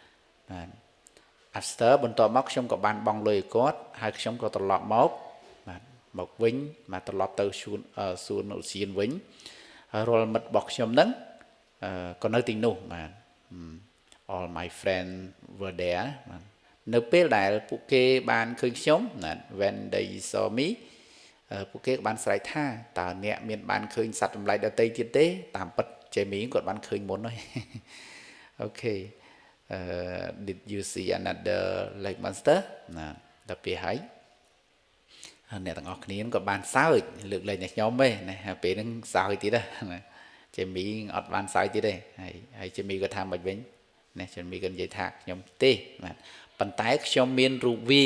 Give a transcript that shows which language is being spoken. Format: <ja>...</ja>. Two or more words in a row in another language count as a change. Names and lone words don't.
<km>after បន្ទាប់មកខ្ញុំក៏បានបង់លុយឲ្យគាត់ហើយខ្ញុំក៏ត្រឡប់មកបាទមកវិញមកត្រឡប់ទៅសួនឧទ្យានវិញហើយរាល់មិត្តរបស់ខ្ញុំហ្នឹងក៏នៅទីនោះបាទ</km> <en>all my friends were there</en> <km>បាទនៅពេលដែលពួកគេបានឃើញខ្ញុំណា</km> <en>when they saw me</en> <km>ពួក គេក៏បានស្រែកថាតើអ្នកមានបានឃើញសត្វចម្លែកដទៃទៀតទេតាមពិត Jamie គាត់បានឃើញមុនហើយអូខេ</km> <en>did you see another lake monster</en> <km>ណាដល់ពេលហើយអ្នកទាំងអស់គ្នាក៏បានសើចលើកលែងតែ ខ្ញុំទេណាពេលហ្នឹងសើចទៀតណា Jamie អត់បានសើចទៀតទេហើយ Jamie ក៏ថាមិនវិញណា Jamie ក៏និយាយថាខ្ញុំទេបាទប៉ុន្តែខ្ញុំមានរូបវា</km>